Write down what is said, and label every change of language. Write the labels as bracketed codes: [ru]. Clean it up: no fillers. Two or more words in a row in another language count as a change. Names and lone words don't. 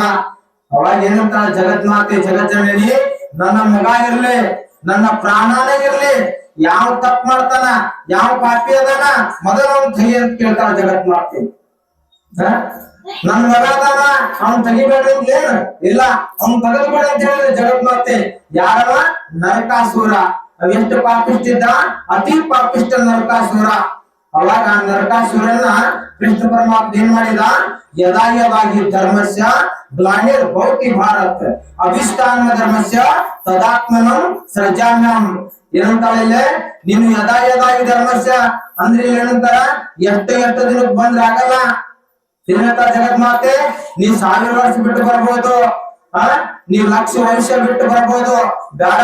[kn] ಅವಾಗ ಏನಂತ ಜಗನ್ಮಾತೆ ಜಗಜ್ಜನನಿ, ನನ್ನ ಮಗ ಇರ್ಲಿ, ನನ್ನ ಪ್ರಾಣನೇ ಇರ್ಲಿ, ಯಾವ ತಪ್ಪು ಮಾಡ್ತಾನ, ಯಾವ ಪಾಪಿ ಅದಾನ, ಮೊದಲ ಒಂದು ಕೈ ಅಂತ ಕೇಳ್ತಾಳ ಜಗನ್ಮಾತೆ. ನನ್ ಮಗ ಅದಾನ ಅವ್ನ್ ತೆಗಿಬೇಡ್ರಿ ಅಂತ ಏನ್ ಇಲ್ಲ, ಅವ್ನ್ ತೆಗೆದ್ಬೇಡ ಅಂತ ಹೇಳಿದ್ರೆ ಜಗತ್ ಮಾತೆ ಯಾರವ? ನರಕಾಸುರ. ಎಷ್ಟು ಪಾಪಿಷ್ಟಿದ್ದ? ಅತಿ ಪಾಪಿಷ್ಟ ನರಕಾಸುರ. ಅವಾಗ ನರಕಾಸುರನ ಕೃಷ್ಣ ಪರಮಾತ್ಮ ಏನ್ ಮಾಡಿದ? [sa] ಯದಾ ಯದಾಗಿ ಧರ್ಮಸ್ಯ ಗ್ಲಾನಿರ್ ಭವತಿ ಭಾರತ್ ಅಭಿಷ್ಟಾನ ಧರ್ಮಸ್ಯ ತದಾತ್ಮನಂ ಸೃಜಾಮ್ಯಹಂ. [kn] ಏನಂತಾಳೆ? ನೀನು [sa] ಯದಾ ಯದಾಗಿ ಧರ್ಮಸ್ಯ [kn] ಅಂದ್ರೆ ಏನಂತಾರ? ಎಷ್ಟು ದಿನಕ್ಕೆ ಬಂದ್ರೆ ಆಗಲ್ಲ. ಏನಂತ ಜಗತ್ ಮಾತೆ? ನೀ 1000 ವರ್ಷ ಬಿಟ್ಟು ಬರ್ಬೋದು, ನೀವ್ 1,00,000 ವರ್ಷ ಬಿಟ್ಟು ಬರ್ಬೋದು, ಬೇಡ.